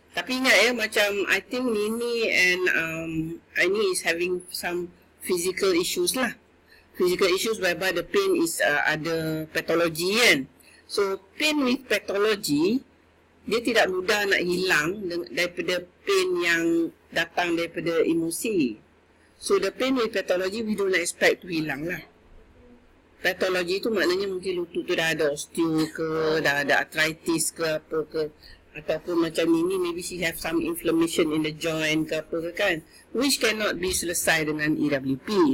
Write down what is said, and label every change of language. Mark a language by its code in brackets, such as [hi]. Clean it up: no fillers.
[ms] Tapi ingat ya, macam [en] I think Nini and Aini is having some physical issues lah. Physical issues whereby the pain is ada pathology kan. [ms] So pain with pathology, dia tidak mudah nak hilang daripada pain yang datang daripada emosi. [en] So the pain with pathology we don't expect to hilang lah. [ms] Pathology tu maknanya mungkin lutut tu dah ada osteo ke, dah ada arthritis ke apa ke, ataupun macam ini [en] maybe she have some inflammation in the joint [ms] ke apa ke kan, [en] which cannot be [ms] selesai dengan EWP.